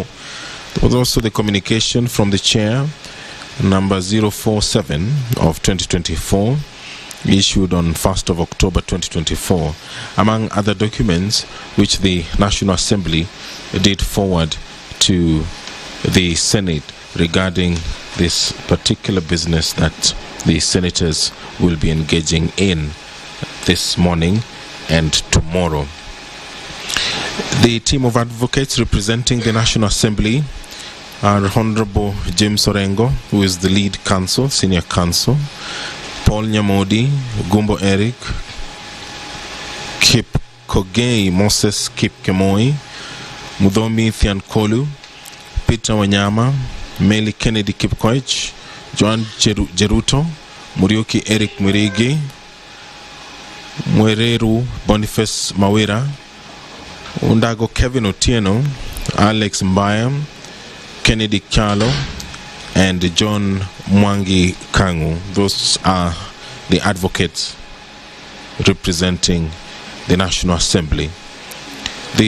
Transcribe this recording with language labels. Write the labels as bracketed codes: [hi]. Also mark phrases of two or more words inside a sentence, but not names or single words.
[en] There was also the communication from the chair, number 047 of 2024, issued on 1st of October 2024, among other documents which the National Assembly did forward to the Senate regarding this particular business that the senators will be engaging in this morning and tomorrow. The team of advocates representing the National Assembly are Honorable James Orengo, who is the lead counsel, senior counsel, Paul Nyamodi, Gumbo Eric, Kip Kogei Moses Kip Kemoi, Mudhomi Thiankolu, Peter Wanyama, Meli Kennedy Kipkoech, Joan Jeruto, Murioki Eric Mwirigi, Mwereru Boniface Mawira, Undago Kevin Otieno, Alex Mbaya, Kennedy Kyalo, and John Mwangi Kangu. Those are the advocates representing the National Assembly. The